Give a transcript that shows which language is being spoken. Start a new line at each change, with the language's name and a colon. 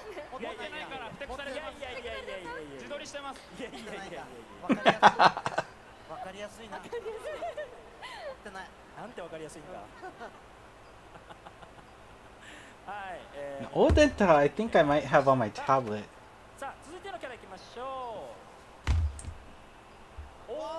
Japanese: 持ってないからふてくされてます。自撮りしてます。いやいやいやいや。わかりやすいな。持ってない。なんてわかりやすいんだ。はい。
English: Odenta, I think I might have on my tablet.
Japanese: さあ続いてのキャラいきましょう。